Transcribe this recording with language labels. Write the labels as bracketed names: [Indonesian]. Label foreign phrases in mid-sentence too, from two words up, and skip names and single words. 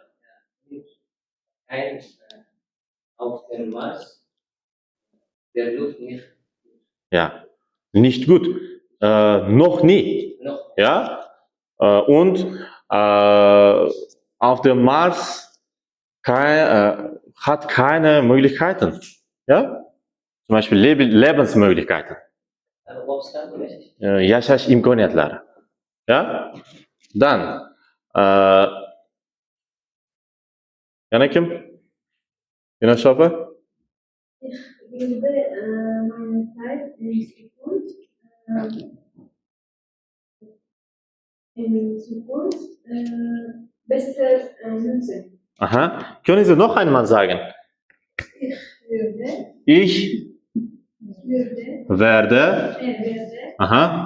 [German] Auf dem Mars der Luft nicht. Ja, nicht gut. Noch nie. Noch. Ja? Und auf dem Mars hat keine Möglichkeiten. Ja? Zum Beispiel Lebensmöglichkeiten. [Uzbek] Yashash imkoniyatlari. [German] Ja? Dann [Uzbek] yana kim? Yana Shofa? [German] Ich würde meine Zeit in Zukunft besser nutzen. Aha. Können Sie noch einmal sagen? Ich werde aha.